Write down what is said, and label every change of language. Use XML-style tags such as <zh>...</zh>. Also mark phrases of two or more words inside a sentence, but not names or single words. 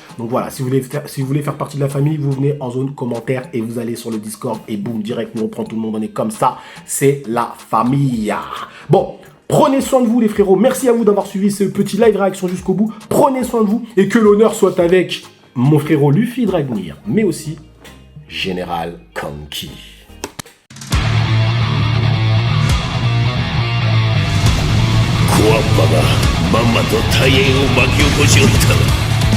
<fr>Donc voilà, si vous voulez faire partie de la famille, vous venez en zone commentaire et vous allez sur le Discord et boum, direct, nous on prend tout le monde, on est comme ça. C'est la famille. Bon, prenez soin de vous, les frérots. Merci à vous d'avoir suivi ce petit live réaction jusqu'au bout. Prenez soin de vous et que l'honneur soit avec mon frérot Luffy Dragnir, mais aussi Général Kanki.</fr> <ja>小わっぱがまんまと大変を巻き起こしおった。</ja>